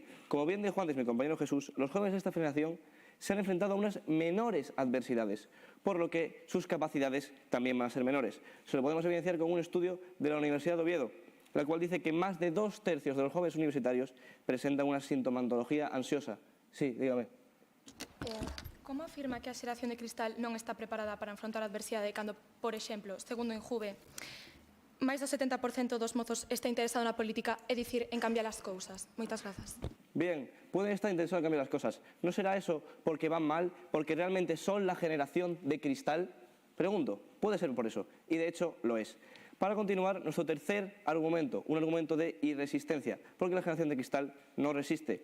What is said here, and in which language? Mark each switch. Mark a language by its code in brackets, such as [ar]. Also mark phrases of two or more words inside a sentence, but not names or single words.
[es] Como bien dijo antes mi compañero Jesús, los jóvenes de esta generación se han enfrentado a unas menores adversidades, por lo que sus capacidades también van a ser menores. Se lo podemos evidenciar con un estudio de la Universidad de Oviedo, la cual dice que más de 2/3 de los jóvenes universitarios presentan una sintomatología ansiosa. Sí, dígame. [gl] Como afirma que a xeración de cristal non está preparada para enfrontar a adversidade cando, por exemplo, segundo Injuve, máis do 70% dos mozos está interesado na política, é dicir, en cambiar as cousas? Moitas grazas. [es] Bien, pueden estar interesados en cambiar las cosas. ¿No será eso porque van mal, porque realmente son la generación de cristal? Pregunto, puede ser por eso, y de hecho lo es. Para continuar, nuestro tercer argumento, un argumento de irresistencia, porque la generación de cristal no resiste.